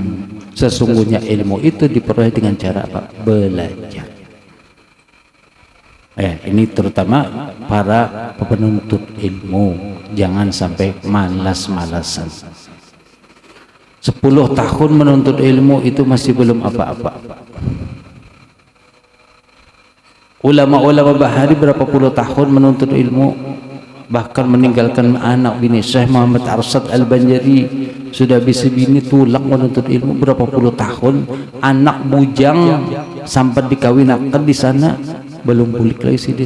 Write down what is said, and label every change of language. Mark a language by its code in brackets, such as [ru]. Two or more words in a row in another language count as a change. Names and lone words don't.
[id] Sesungguhnya ilmu itu diperoleh dengan cara apa? Belajar. Ini terutama para penuntut ilmu, jangan sampai malas-malasan. 10 tahun menuntut ilmu itu masih belum apa-apa. Ulama-ulama bahari berapa puluh tahun menuntut ilmu, bahkan meninggalkan anak bini. [bjn] Syekh Muhammad Arsyad Al-Banjari sudah bisa bini tulang menuntut ilmu berapa puluh tahun, anak bujang sampai dikawinkan di sana belum bulik lagi sidin.